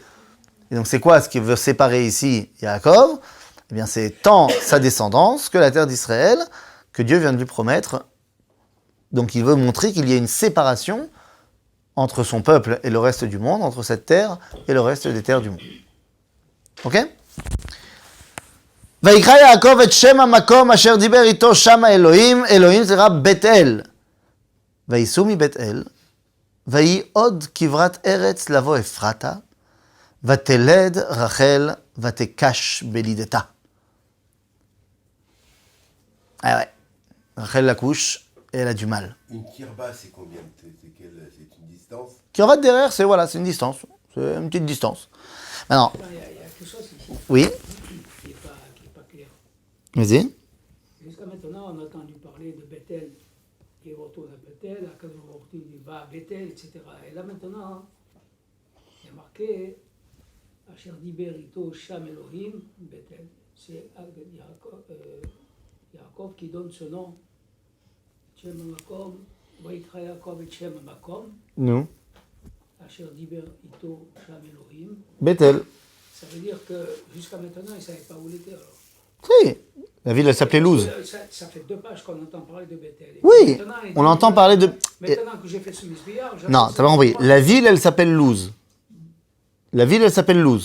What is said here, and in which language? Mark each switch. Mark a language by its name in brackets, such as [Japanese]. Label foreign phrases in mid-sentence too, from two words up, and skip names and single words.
[French] Et donc c'est quoi ce qui veut séparer ici Yaakov? Eh bien c'est tant sa descendance que la terre d'Israël, que Dieu vient de lui promettre. Donc il veut montrer qu'il y a une séparation entre son peuple et le reste du monde, entre cette terre et le reste des terres du monde. Ok? [Hebrew] ויקרא יעקב את שם המקום אשר דיבר איתו שם אלוהים, אלוהים זה רב בית אל. וייסעו מבית אל, ויהי עוד כברת ארץ לבוא אפרתה, ותלד רחל ותקש בלידתה. [French] Ah ouais. Rachel la couche et elle a du mal. Une kirba, c'est combien? C'est une distance? Kirvat derrière, c'est une distance. C'est une petite distance. Maintenant. Il y a quelque chose ici Oui. qui n'est pas clair. Vas-y. Jusqu'à maintenant, on a entendu parler de Bethel, qui retourne à Bethel, à quand on retourne, il va à Bethel, etc. Et là maintenant, il y a marqué [Hebrew] אשר דיבר איתו שם אלוהים, [French] Bethel. C'est Yaakov qui donne ce nom. [Hebrew] שם מקום, ויקרא יעקב את שם מקום. [French] Nous. [Hebrew] אשר דיבר איתו שם אלוהים. [French] Bethel. Ça veut dire que jusqu'à maintenant, ils ne savaient pas où il était alors. Si. La ville, elle s'appelait Luz. Ça fait 2 pages qu'on entend parler de Bethel. Oui. On entend parler de. Maintenant que j'ai fait ce misbillard, Non, t'as pas compris. La ville, elle s'appelle Luz. La ville, elle s'appelle Luz.